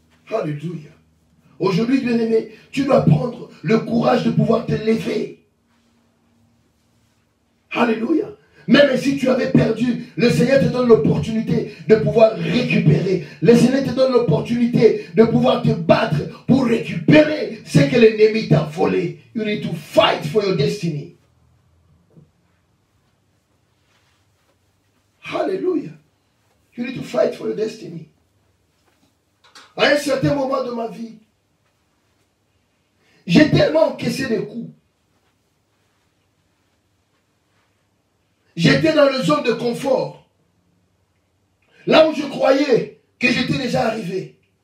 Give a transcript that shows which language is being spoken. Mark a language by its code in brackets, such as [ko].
[fr] Alléluia. Aujourd'hui, bien-aimé, tu dois prendre le courage de pouvoir te lever. Alléluia. Même si tu avais perdu, le Seigneur te donne l'opportunité de pouvoir récupérer. Le Seigneur te donne l'opportunité de pouvoir te battre pour récupérer ce que l'ennemi t'a volé. [en] You need to fight for your destiny. Alléluia. You need to fight for your destiny. [fr] À un certain moment de ma vie, j'ai tellement encaissé des coups. J'étais dans la zone de confort. Là où je croyais que j'étais déjà arrivé.